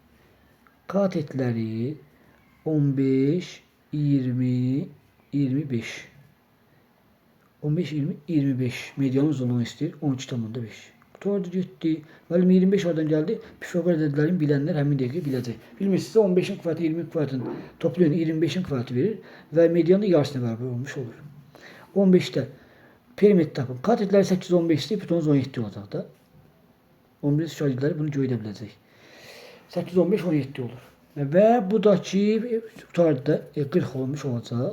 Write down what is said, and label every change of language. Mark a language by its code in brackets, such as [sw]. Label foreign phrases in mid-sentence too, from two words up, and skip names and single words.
[az] Katetləri 15, 20, 25. 15, 20, 25. Medianın uzunluğunu istəyir. 12,5. Qutardı getdi. Müəllim 25 oradan gəldi. Pifaqor ədədlərini bilənlər həmin dəqiqə biləcək. Bilmirsinizsə 15-in kvadratı 20-in kvadratını toplayın 25-in kvadratı verir və medianın yarısına bərabər olmuş olur. 15-də perimetr tapın. Katetləri 8, 15-dir. Hipotenuz 17 olacaq da. 11 şagirdləri bunu görə biləcək. 8, 15, 17 olur. Və bu da ki, qutarda 40 olmuş olacaq.